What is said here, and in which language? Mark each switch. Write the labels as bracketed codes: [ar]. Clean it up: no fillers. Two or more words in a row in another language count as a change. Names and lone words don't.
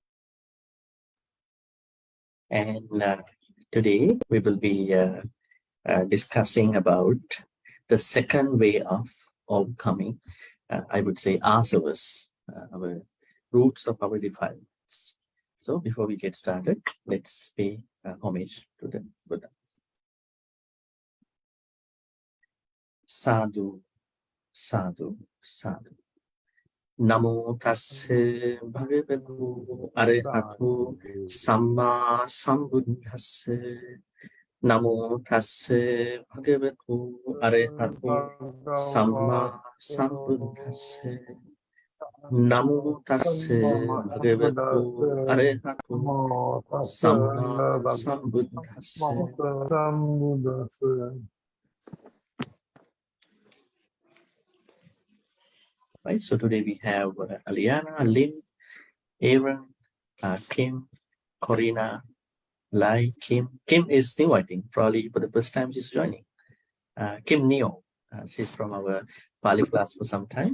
[en] And today we will be discussing about the second way of overcoming, I would say, Āsavās, our roots of our defilements. So before we get started, let's pay homage to the Buddha. [pi] Sadhu, sadhu, sadhu. Namo tassa bhagavato arahato samma sambuddhassa. Namo tassa bhagavato arahato samma sambuddhassa. Namo tassa bhagavato arahato samma sambuddhassa. [en] Right, so today we have Aliana, Lynn, Aaron, Kim, Corina, Lai, Kim. Kim is new, I think, probably for the first time she's joining. Kim Neo, she's from our Pali class for some time.